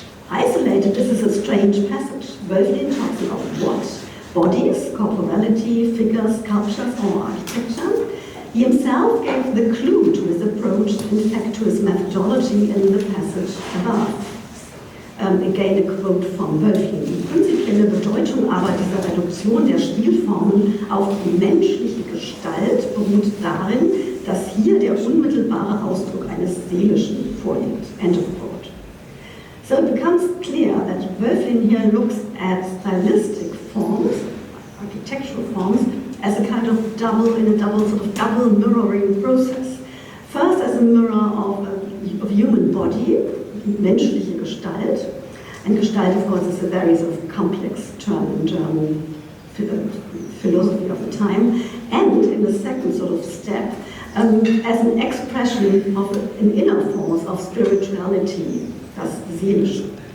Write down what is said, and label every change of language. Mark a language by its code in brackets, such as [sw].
[en] Isolated, this is a strange passage. Wölflin talks about what? Bodies, corporality, figures, sculptures, or architecture. He himself gave the clue to his approach, in fact to his methodology in the passage above. Again a quote from Wölflin. [de] Die prinzipielle Bedeutung aber dieser Reduktion der Stilformen auf die menschliche Gestalt beruht darin, dass hier der unmittelbare Ausdruck eines Seelischen vorliegt. [en] End of quote. So it becomes clear that Wölflin here looks at stylistic forms, architectural forms, as a kind of double mirroring process. First as a mirror of human body, [de] menschliche Gestalt, [en] and Gestalt of course is a very sort of complex term in German philosophy of the time, and in the second sort of step, as an expression of an inner force of spirituality, das Seelische.